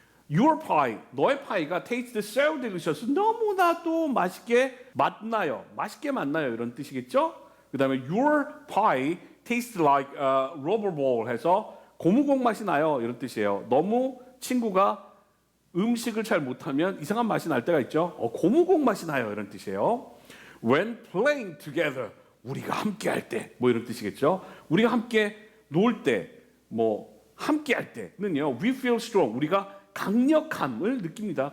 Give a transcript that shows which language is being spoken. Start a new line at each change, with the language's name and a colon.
English: Your pie,
Korean: 너의 파이가
English: tastes so delicious,
Korean: 너무나도 맛있게 맛나요. 이런 뜻이겠죠. 그 다음에
English: your pie tastes like a rubber ball
Korean: 해서 고무공 맛이 나요. 이런 뜻이에요. 너무 친구가 음식을 잘 못하면 이상한 맛이 날 때가 있죠. 고무공 맛이 나요. 이런 뜻이에요.
English: When playing together,
Korean: 우리가 함께 할 때, 뭐 이런 뜻이겠죠. 우리가 함께 놀 때, 뭐 함께 할 때는요,
English: we feel strong,
Korean: 우리가 강력함을 느낍니다.